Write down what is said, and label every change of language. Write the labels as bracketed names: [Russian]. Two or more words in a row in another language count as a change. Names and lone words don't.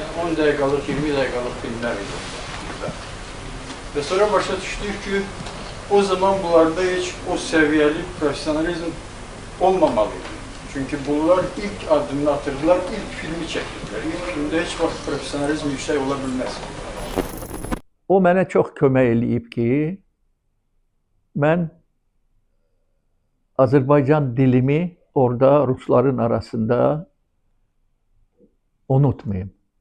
[Turkish] 10 dakikalık, 20 dakikalık filmler idi. Ve sonra başa düştük ki o zaman bunlarda hiç o seviyeli profesyonalizm olmamalıydı. Çünkü bunlar ilk adımını atırdılar, ilk filmi çektiler. İlk filmde hiç vakit profesyonalizm yüksek olabilmez. [Azerbaijani] O mənə çox kömək eləyib ki, mən Azərbaycan dilimi orada Rusların arasında unutmayım.